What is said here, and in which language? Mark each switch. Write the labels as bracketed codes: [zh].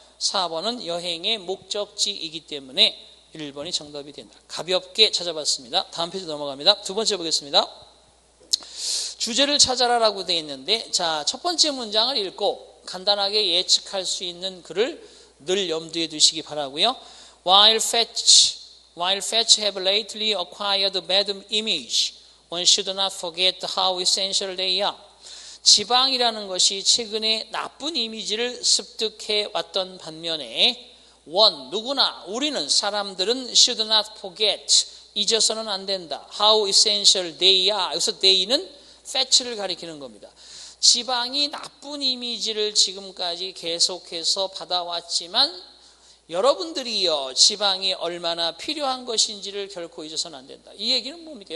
[ko] 4번은 여행의 목적지이기 때문에 1번이 정답이 된다. 가볍게 찾아봤습니다. 다음 페이지 넘어갑니다. 두 번째 보겠습니다. 주제를 찾아라라고 되어 있는데 자, 첫 번째 문장을 읽고 간단하게 예측할 수 있는 글을 늘 염두에 두시기 바라고요. [en] While fetch have lately acquired bad image, one should not forget how essential they are. [ko] 지방이라는 것이 최근에 나쁜 이미지를 습득해 왔던 반면에 누구나 우리는 사람들은 [en] should not forget, [ko] 잊어서는 안 된다. [en] How essential they are. [ko] 여기서 they는 fetch를 가리키는 겁니다. 지방이 나쁜 이미지를 지금까지 계속해서 받아왔지만 여러분들이요 지방이 얼마나 필요한 것인지를 결코 잊어서는 안 된다. 이 얘기는 뭡니까?